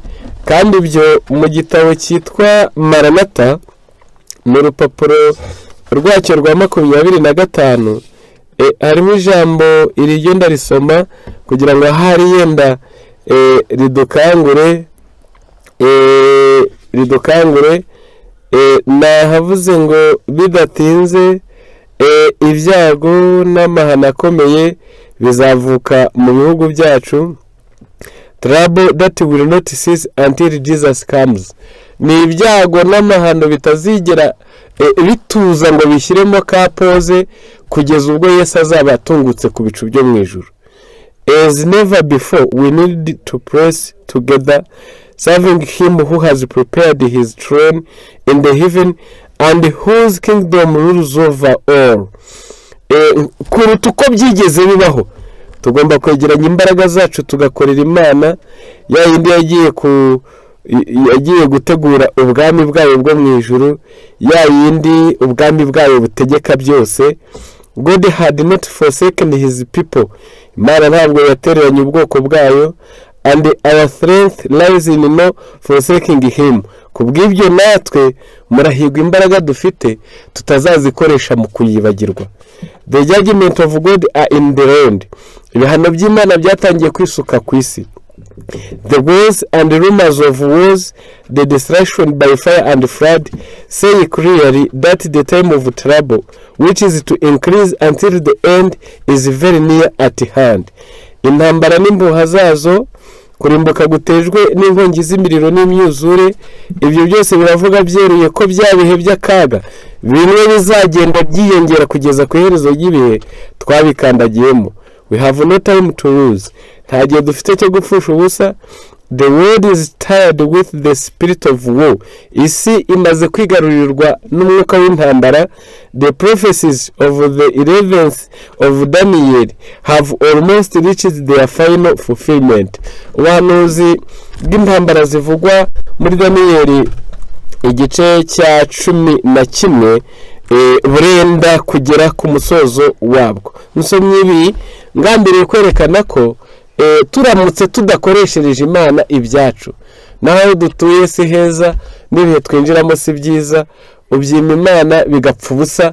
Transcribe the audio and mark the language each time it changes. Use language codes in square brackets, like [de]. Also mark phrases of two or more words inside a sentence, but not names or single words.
[rw] Kandi ibyo mu gitabo cyitwa Maranata, mu rupapuro rwacyo rwa 25, harimo ijambo iryo ndarisoma kugira ngo ahari yenda ridukangure. Nahavuze ngo bidatinze ibyago n'amahano akomeye bizavuka mu bihugu byacu. [en] Trouble that will not cease until Jesus comes. [rw] Ni ibyago n'amahano bitazigera bituza ngo bishyiremo kapoze kugeza ubwo Yesu azaba atungutse ku bicu byo mu ijuru. [en] As never before, we need to press together, serving him who has prepared his throne in the heaven and whose kingdom rules over all. [rw] Kuruta uko byigeze bibaho, tugomba kwegeranya imbaraga zacu tugakorera Imana, ya yindi yagiye gutegura ubwami bwayo bwo mu ijuru, ya yindi ubwami bwayo butegeka byose. [en] God had not forsaken his people. [rw] Imana ntabwo yatereranye ubwoko bwayo, [en] and our strength lies in no forsaking him. [rw] Kubw'ibyo natwe murahirwa imbaraga dufite tutazazikoresha mu kuyibagirwa. [en] The judgment of God are in the land. [rw] Ibihano by'Imana byatangiye kwisuka ku isi. [en] The wars and rumors of wars, the destruction by fire and flood, say clearly that the time of trouble, which is to increase until the end, is very near at hand. [rw] Intambara n'impuha zazo, kurimbuka gutejwe n'inkongi z'imiriro n'imyuzure, ibyo byose biravuga byeruye ko bya bihe by'akaga bimwe bizagenda byiyongera kugeza ku iherezo ry'ibihe twabikandagiyemo. [en] We have no time to lose. [rw] Nta gihe dufite cyo gupfusha ubusa. [en] The world is tired with the spirit of war. [rw] Isi imaze kwigarurirwa n'umwuka w'intambara. [en] The prophecies of the 11th of Daniel have almost reached their final fulfillment. [rw] Ubuhanuzi bw'intambara zivugwa muri Daniel igice cya 11 burenda kugera ku musozo wabwo. Musomye ibi ngambiriye kwerekana ko turamutse tudakoreshereje Imana ibyacu, naho dutuye si heza, n'ibihe twinjiramo si byiza, ubyima Imana bigapfa ubusa.